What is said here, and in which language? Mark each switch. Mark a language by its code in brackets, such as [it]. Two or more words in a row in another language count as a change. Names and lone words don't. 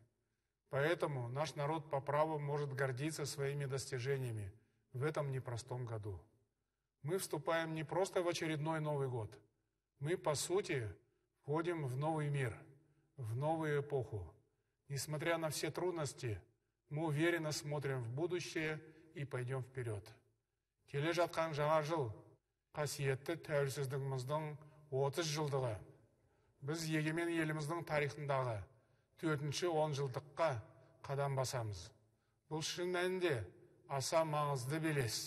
[ru] Поэтому наш народ по праву может гордиться своими достижениями в этом непростом году. Мы вступаем не просто в очередной Новый год. Мы, по сути, входим в новый мир, в новую эпоху. Несмотря на все трудности, мы уверенно смотрим в будущее и пойдем вперед. [kk] Келе жатқан жаңа жыл қасиетті тәуелсіздігіміздің 30 жылдығы. Біз егемен еліміздің тарихындағы 4-ші 10 жылдыққа қадам басамыз. Бұл шын мәнінде аса маңызды белес.